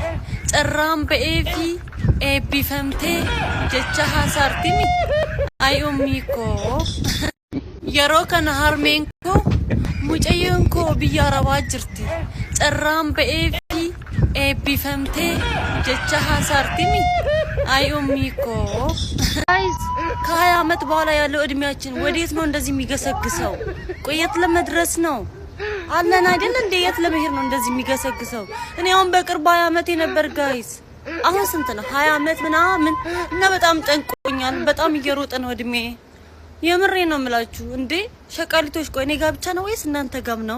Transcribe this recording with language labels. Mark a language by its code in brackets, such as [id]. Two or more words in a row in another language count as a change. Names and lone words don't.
[om] Carraan ba'ee fi eebbifamtee jecha haasaartimi. Ay ummii koo. Yeroo kana harmeen koo mucayyoon koo biyya Arabaa jirti. Carraan ba'ee fi eebbifamtee jecha haasaartimi. Ay ummii koo. [am] ከ20 ዓመት በኋላ ያለው እድሜያችን ወዴት ነው እንደዚህ የሚገሰግሰው? ቆየት ለመድረስ ነው አለን አይደል እንዴ? የት ለመሄድ ነው እንደዚህ የሚገሰግሰው? እኔ አሁን በቅርብ 20 ዓመት ነበር ጋይስ። አሁን ስንት ነው? 20 ዓመት ምናምን እና በጣም ጠንቆኛል። በጣም እየሮጠ ነው እድሜ። የምሬ ነው የምላችሁ እንዴ ሸቃሊቶች። ቆይ እኔ ጋር ብቻ ነው ወይስ እናንተ ጋርም ነው?